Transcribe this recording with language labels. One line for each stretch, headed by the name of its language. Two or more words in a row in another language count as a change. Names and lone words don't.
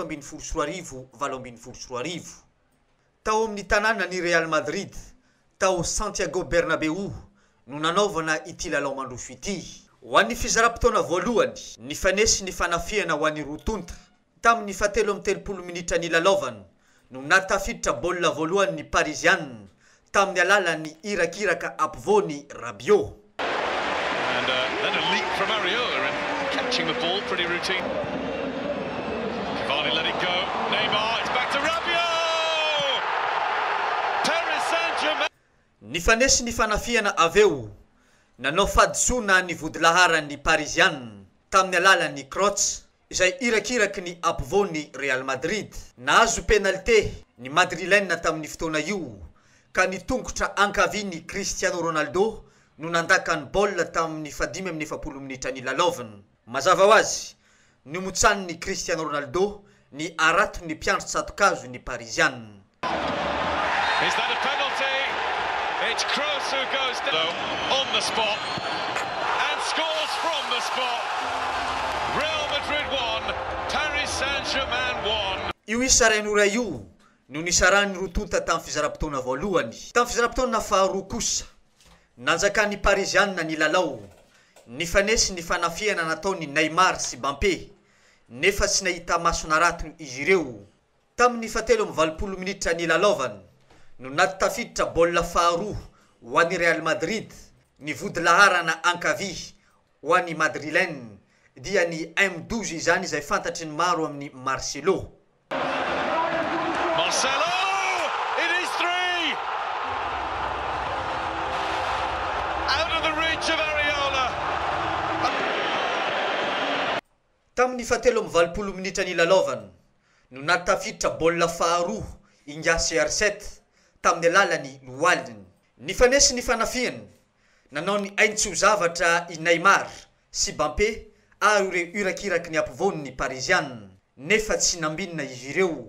Malagasy: 7-7 tao amin'ny tanàna ny Real Madrid tao Santiago Bernabeu no nanaovana ity lalao mandroso ity ho an'ny fizaram-potoana voalohany ny fanesy ny fanafiana ho an'ny rotonta tamin'ny 7 minitra ny lalaovana no natafiditra baolina voalohany ny Parisian tamin'ny alalan'ny irakiraka ampovoany Rabiot
English: And then a leap from Areola and catching the ball, pretty routine. Cavani let it go. Neymar, it's back to Rabiot! Paris Saint-Germain.
Malagasy: Nifanesi ny fanafiana aveo nanao fadisoana ny vodilaharan'ny Parisian tamin'ny alalan'ny Kroos izay irakiraky ny ampovoany Real Madrid. Nahazo penalité ny Madrilène tamin'ny fotoana io ka nitongotra ankaviany Cristiano Ronaldo no nandaka ny baolina tamin'ny 5 minitra ny lalaovany. Mazava ho azy ny motsan'ny Cristiano Ronaldo ny arato ny mpiandro tsatokazo ny Parisian.
English: Is that a penalty? It's Kroos who goes down on the spot and scores from the spot. Real Madrid 1, Paris Saint-Germain 1.
Malagasy: Io isaran'ora io no nisarany rotonta tamin'ny fizaram-potoana voalohany. Tamin'ny fizaram-potoana faharoa kosa nanjakan'ny Parisian ny lalao. Nifanesy ny fanafiana nataony Neymar sy Mbappé nefa tsy nahita masona rato izy ireo. Tamin'ny 7 minitra ny lalaovany no natafiditra baolina faharoa ho an'ny Real Madrid ny vodilaharana ankavia ho an'ny Madrilène dia ny M12 izany izay fantatry ny maro amin'ny Marcelo.
English: Marcelo, it is 3! Out of the reach of Areola.
Malagasy: Tamin'ny 7 minitra ny lalaovany no natafiditra baolina faharoa inga CR7 tamin'ny alalany Lualin. Nifanesy ny fanafiany nanao ny aintso zavatra i Neymar sy Mbappé ary ireo irakiraky ny ampovoany ny Parisian nefa tsy nambinina izy ireo.